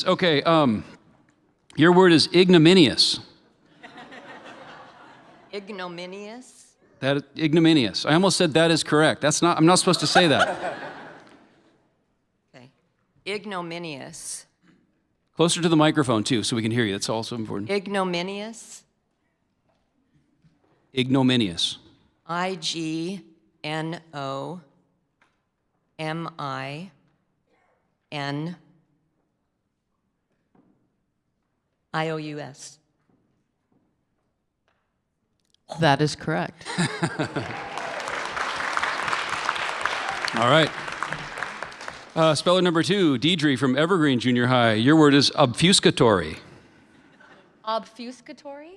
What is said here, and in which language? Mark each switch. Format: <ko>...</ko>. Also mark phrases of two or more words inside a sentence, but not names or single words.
<en>Okay, your word is ignominious. Ignominious? Ignominious. I almost said that is correct. I'm not supposed to say that. Okay. Ignominious. Closer to the microphone, too, so we can hear you. That's also important. Ignominious? Ignominious. I-G-N-O-M-I-N-I-O-U-S. That is correct. All right. Speller number 2, Deidre from Evergreen Junior High. Your word is obfuscatory. Obfuscatory?</en>